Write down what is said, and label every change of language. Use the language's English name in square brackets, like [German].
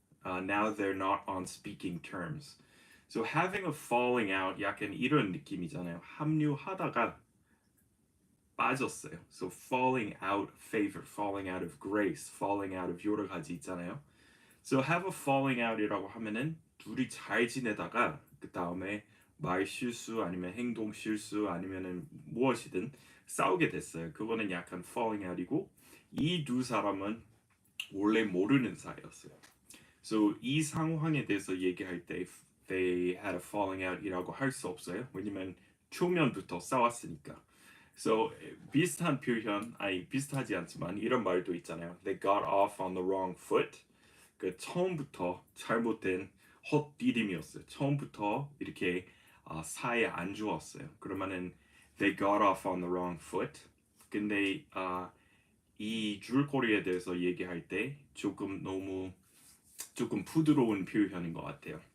[English] Now they're not on speaking terms. So having a falling out [Korean] 약간 이런 느낌이잖아요. 합류하다가 빠졌어요. [English] So falling out of favor, falling out of grace, falling out of [Korean] 여러 가지 있잖아요. So have a falling out이라고 하면은 둘이 잘 지내다가 그 다음에 말 실수 아니면 행동 실수 아니면은 무엇이든 싸우게 됐어요. 그거는 약간 falling out이고 이 두 사람은 원래 모르는 사이였어요. So 이 상황에 대해서 얘기할 때 [English] they had a falling out [Korean] 이라고 할 수 없어요. 왜냐면 초면부터 싸웠으니까. So 비슷한 표현, 비슷하지 않지만 이런 말도 있잖아요. [English] They got off on the wrong foot. [Korean] 그 처음부터 잘못된 헛디딤이었어요. 처음부터 이렇게 사이에 안 좋았어요. [English] 그러면은 they got off on the wrong foot. [Korean] 근데 이 줄거리에 대해서 얘기할 때 조금 부드러운 표현인 것 같아요.